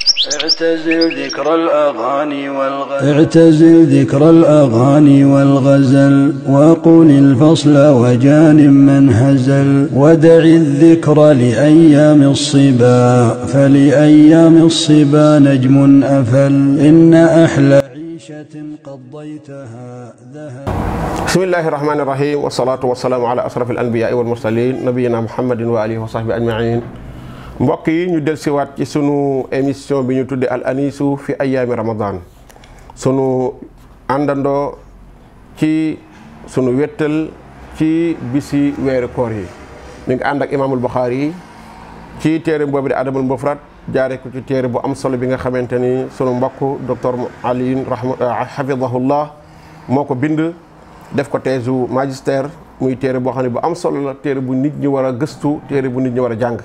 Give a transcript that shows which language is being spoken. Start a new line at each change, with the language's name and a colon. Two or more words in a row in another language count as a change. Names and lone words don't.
Arabic: اعتزل ذكر الأغاني والغزل وقل الفصل وجانب من هزل ودع الذكر لأيام الصبا فلأيام الصبا نجم أفل إن أحلى عيشة قضيتها ذهب. بسم الله الرحمن الرحيم والصلاة والسلام على أشرف الأنبياء والمرسلين نبينا محمد وآله وصحبه أجمعين.
Wolof: mbokk yi ñu del siwaat ci sunu émission bi ñu tudde al anisu fi ayaami ramadan, sunu àndandoo ci sunu wettal ci bisi weeru koor yi. mi ngi ànd ak imaamul Buxaari ci téere boobu di adabul mufrad jaare ko ci téere bu am solo bi nga xamante ni sunu mbokk docteur Aliin hafidahullah moo ko bind def ko teesu magistère, muy téere boo xam ne bu am solo la, téere bu nit ñi war a gëstu, téere bu nit ñi war a jàng.